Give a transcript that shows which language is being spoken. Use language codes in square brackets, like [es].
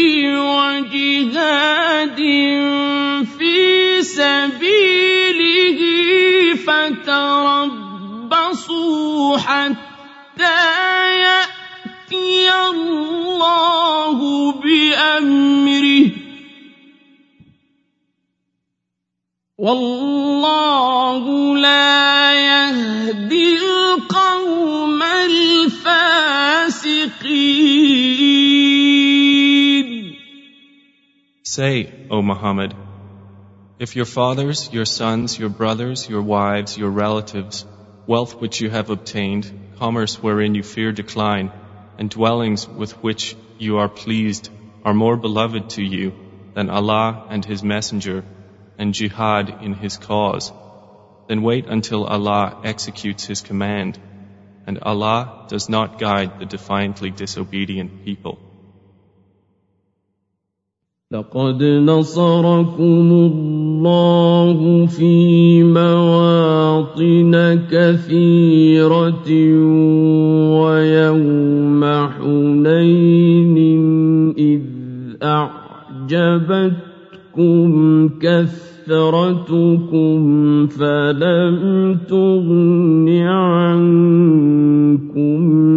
[ar] وجهاد في سبيله فتربصوا حتى يأتي الله بأمره والله لا يهدي القوم الفاسقين [en] Say, O Muhammad, if your fathers, your sons, your brothers, your wives, your relatives, wealth which you have obtained, commerce wherein you fear decline, and dwellings with which you are pleased are more beloved to you than Allah and His Messenger and jihad in His cause, then wait until Allah executes His command, and Allah does not guide the defiantly disobedient people. [ar] لقد نصركم الله في مواطن كثيرة ويوم حنين إذ أعجبتكم كثرتكم فلم تغن عنكم